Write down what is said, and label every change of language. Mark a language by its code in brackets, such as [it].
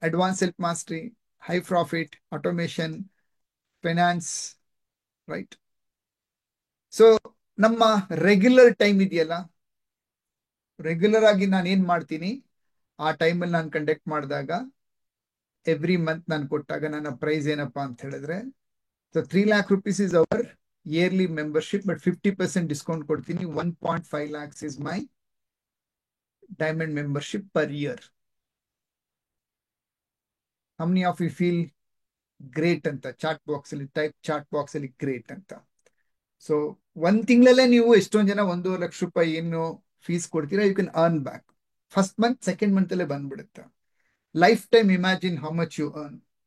[en] Advanced self mastery, high profit, automation, finance, right? [kn] So ನಮ್ಮ regular time ಇದೆಯಲ್ಲ, regular ಆಗಿ ನಾನು ಏನ್ ಮಾಡ್ತೀನಿ, ಆ ಟೈಮಲ್ಲಿ ನಾನು ಕಂಡಕ್ಟ್ ಮಾಡಿದಾಗ ಎವ್ರಿ ಮಂತ್ ನಾನು ಕೊಟ್ಟಾಗ ನನ್ನ ಪ್ರೈಸ್ ಏನಪ್ಪಾ ಅಂತ ಹೇಳಿದ್ರೆ, so [en] 3 lakh rupees is our yearly membership, but 50% discount [kn] ಕೊಡ್ತೀನಿ. [en] 1.5 lakhs is my diamond membership per year. How many of you feel great [kn] ಅಂತ ಚಾಟ್ ಬಾಕ್ಸ್ ಅಲ್ಲಿ ಟೈಪ್, ಚಾಟ್ ಬಾಕ್ಸ್ ಅಲ್ಲಿ ಗ್ರೇಟ್ ಅಂತ. ಸೊ ಒಂದ್ ತಿಂಗಳಲ್ಲೇ ನೀವು ಎಷ್ಟೊಂದ್ ಜನ 1.5 ಲಕ್ಷ ಏನು ಫೀಸ್ ಕೊಡ್ತೀರಾ, [en] You can earn back. First month, second month [kn] ಅಲ್ಲೇ ಬಂದ್ಬಿಡುತ್ತೆ. [en] Life time imagine how much you earn.